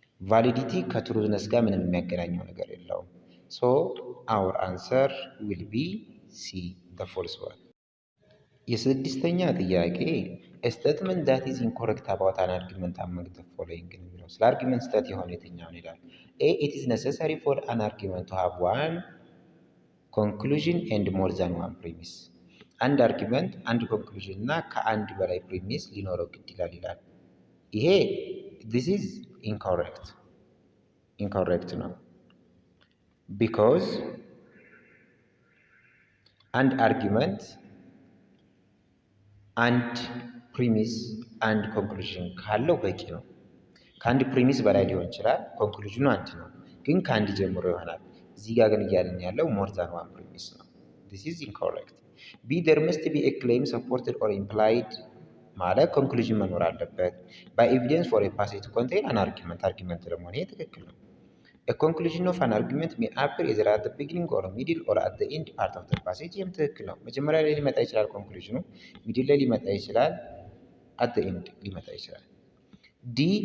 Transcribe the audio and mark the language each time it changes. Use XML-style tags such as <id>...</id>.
<en>validity</en> <am>ከትሩዝነስ ጋር ምንም የሚያገናኘው ነገር የለውም</am> <en>so our answer will be C the false one</en> <am>የስድስተኛ ጥያቄ</am> <en>a statement that is incorrect about an argument among the following</en> <am>ነው ስለ አርጊመንት ስህተት የሆነ የትኛውን ይላል</am> <en>A. It is necessary for an argument to have one conclusion and more than one premise.</en> <am>አንድ አርጊመንት አንድ ኮንክሉዥን እና ከአንድ በላይ ፕሪሚስ ሊኖረው ግድ ይላል ይሄ</am> <en>this is incorrect</en> <am>ነው because አንድ አርጊመንት አንድ ፕሪሚስ አንድ ኮንክሉዥን ካለው በቂ ነው ከአንድ ፕሪሚስ በላይ ሊሆን ይችላል ኮንክሉዥኑ አንድ ነው ግን ከአንድ ጀምሮ ይሆናል እዚህ ጋር ግን እያለን ያለው</am> <en>more than one premise</en> <am>ነው</am> <en>this is incorrect</en> <am>B.</am> <en>There must be a claim supported or implied</en> <am>ማለት ኮንክሉዥን መኖር አለበት</am> <en>by evidence for a passage to contain an argument</en> <am>ደግሞ ይሄ ትክክል ነው</am> <en>a conclusion of an argument may appear either at the beginning or middle or at the end part of the passage</en> <am>ይህም ትክክል ነው መጀመሪያ ላይ ሊመጣ ይችላል</am> <en>ኮንክሉዥኑ ሚድል ላይ ሊመጣ ይችላል at the end ሊመጣ ይችላል D.</en>